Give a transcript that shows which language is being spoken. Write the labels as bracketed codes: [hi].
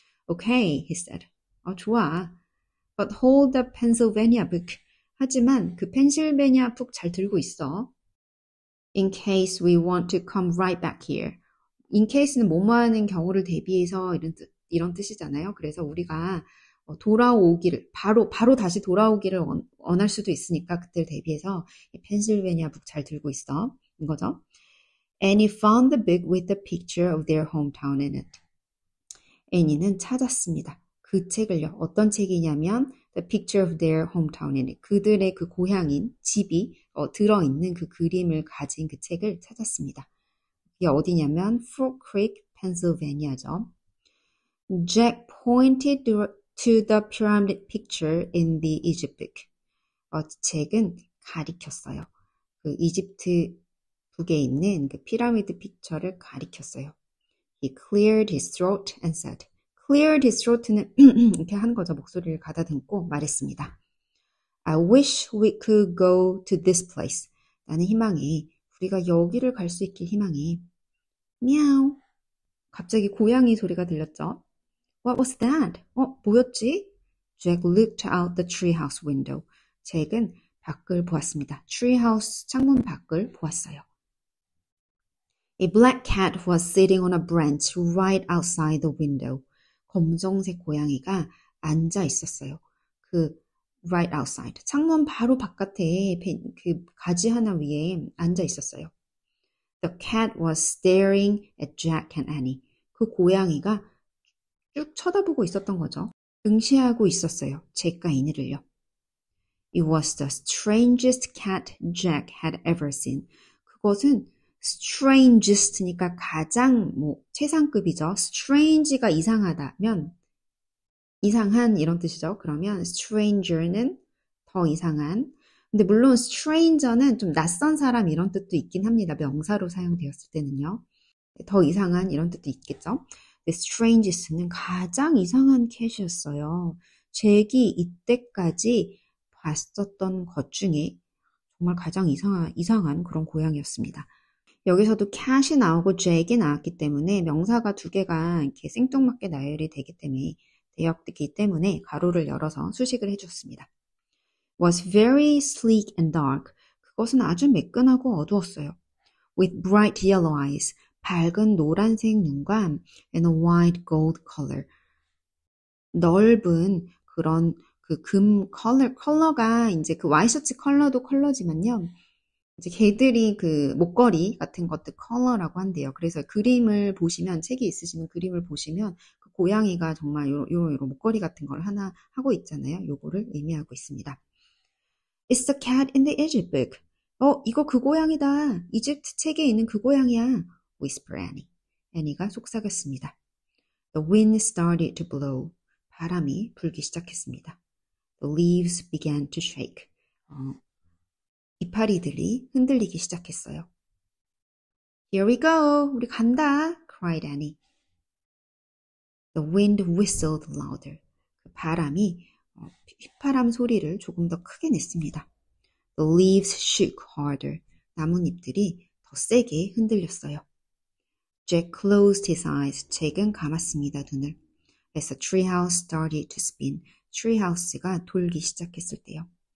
[en] Okay, he said. [ko] 좋아. [en] But hold the Pennsylvania book. [ko] 하지만 그 펜실베니아 북 잘 들고 있어. [en] In case we want to come right back here. [ko] In case는 뭐뭐 하는 경우를 대비해서 이런 뜻이잖아요. 그래서 우리가 돌아오기를 바로 다시 돌아오기를 원할 수도 있으니까 그때를 대비해서 펜실베니아 북 잘 들고 있어. 인 거죠. [en] Annie found the book with the picture of their hometown in it. [ko] 애니는 찾았습니다. 그 책을요. 어떤 책이냐면 [en] The picture of their hometown in it. [ko] 그들의 그 고향인 집이 들어있는 그 그림을 가진 그 책을 찾았습니다. 이게 어디냐면 Fork Creek, Pennsylvania죠. [en] Jack pointed to the pyramid picture in the Egypt book. [ko] 잭은 가리켰어요. 그 이집트 북에 있는 그 피라미드 픽처를 가리켰어요. He cleared his throat and said. [en] cleared his throat [ko] 는 이렇게 하는 거죠. 목소리를 가다듬고 말했습니다. [en] I wish we could go to this place. [ko] 나는 희망해. 우리가 여기를 갈 수 있길 희망해. 미야오. 갑자기 고양이 소리가 들렸죠. [en] What was that? [ko] 뭐였지? [en] Jack looked out the treehouse window. [ko] 잭은 밖을 보았습니다. treehouse 창문 밖을 보았어요. [en] A black cat was sitting on a branch right outside the window. [ko] 검정색 고양이가 앉아 있었어요. 그 [en] right outside. [ko] 창문 바로 바깥에 그 가지 하나 위에 앉아 있었어요. [en] The cat was staring at Jack and Annie. [ko] 그 고양이가 쭉 쳐다보고 있었던 거죠. 응시하고 있었어요. 잭과 애니를요. [en] It was the strangest cat Jack had ever seen. [ko] 그것은 strangest니까 가장 최상급이죠. strange가 이상하다면 이상한 이런 뜻이죠. 그러면 stranger는 더 이상한. 근데 물론 stranger는 좀 낯선 사람 이런 뜻도 있긴 합니다. 명사로 사용되었을 때는요. 더 이상한 이런 뜻도 있겠죠. 근데 strangest는 가장 이상한 캣이었어요. 잭이 이때까지 봤었던 것 중에 정말 가장 이상한 그런 고양이였습니다. 여기서도 cat이 나오고 잭이 나왔기 때문에 명사가 두 개가 이렇게 생뚱맞게 나열이 되었기 때문에 가로를 열어서 수식을 해주었습니다. [en] Was very sleek and dark. [ko] 그것은 아주 매끈하고 어두웠어요. [en] With bright yellow eyes. [ko] 밝은 노란색 눈과 [en] and a wide gold color. [ko] 넓은 그런 그 금 컬러가 이제 그 와이셔츠 컬러도 컬러지만요. 이제 걔들이 그 목걸이 같은 것도 컬러라고 한대요. 그래서 그림을 보시면 책이 있으시면 그림을 보시면 그 고양이가 정말 요런 목걸이 같은 걸 하나 하고 있잖아요. 요거를 의미하고 있습니다. [en] It's the cat in the Egypt book. [ko] 이거 그 고양이다. 이집트 책에 있는 그 고양이야. [en] Whisper Annie. [ko] 애니가 속삭였습니다. [en] The wind started to blow. [ko] 바람이 불기 시작했습니다. [en] The leaves began to shake. [ko] 이파리들이 흔들리기 시작했어요. [en] Here we go. [ko] 우리 간다. [en] cried Annie. The wind whistled louder. [ko] 그 바람이 휘파람 소리를 조금 더 크게 냈습니다. [en] The leaves shook harder. [ko] 나뭇잎들이 더 세게 흔들렸어요. [en] Jack closed his eyes. [ko] 잭은 감았습니다, 눈을. [en] As the treehouse started to spin. [ko] treehouse가 돌기 시작했을 때요.